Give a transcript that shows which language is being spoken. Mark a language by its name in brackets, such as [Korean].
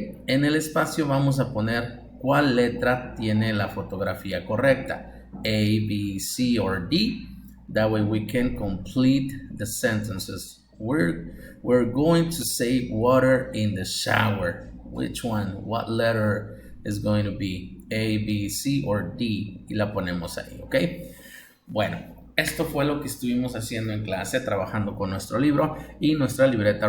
[Spanish] En el espacio vamos a poner cuál letra tiene la fotografía correcta, A, B, C, or D. [English] That way we can complete the sentences. We're going to save water in the shower. Which one? What letter is going to be? [Spanish] A, B, C, or D? Y la ponemos ahí, ¿ok? Bueno, esto fue lo que estuvimos haciendo en clase, trabajando con nuestro libro y nuestra libreta.